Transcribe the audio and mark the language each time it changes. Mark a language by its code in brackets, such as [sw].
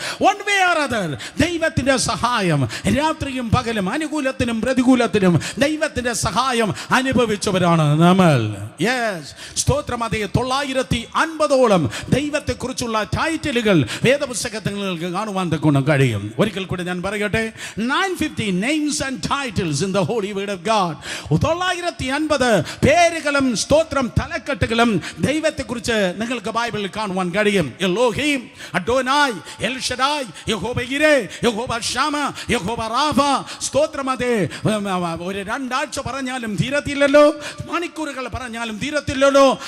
[en] One way or other [ml] ദൈവത്തിന്റെ സഹായം രാത്രിയും പകലും അനുകൂലത്തിനും പ്രതികൂലത്തിനും ദൈവത്തിന്റെ സഹായം അനുഭവിച്ചവരാണ് നമ്മൾ. യെസ്, സ്തോത്രം. അതേ 950ഓളം ദൈവത്തെക്കുറിച്ചുള്ള ടൈറ്റിലുകൾ വേദപുസ്തകത്തിൽ നിങ്ങൾക്ക് കാണുവാൻ തക്കോണം കഴിയും. ഒരിക്കൽ കൂടി ഞാൻ പറയട്ടെ, [en] 950 names and titles in the holy word of God. [ml] 950 പേരുകളും സ്തോത്രം തലക്കെട്ടുകളും ദൈവത്തെക്കുറിച്ച് നിങ്ങൾക്ക് ബൈബിളിൽ കാണുവാൻ കഴിയും. എലോഹീം, അഡോനായ്, എൽ ഷഡായ്, യഹോവ യിരേ, യഹോവ ഷാമ, യഹോവ റാഫ. സ്തോത്രം. അതേ ഒരു 2 ആഴ്ച പറഞ്ഞാലും തീരത്തില്ലല്ലോ, മണിക്കൂറുകൾ പറഞ്ഞാലും തീരത്തില്ലല്ലോ.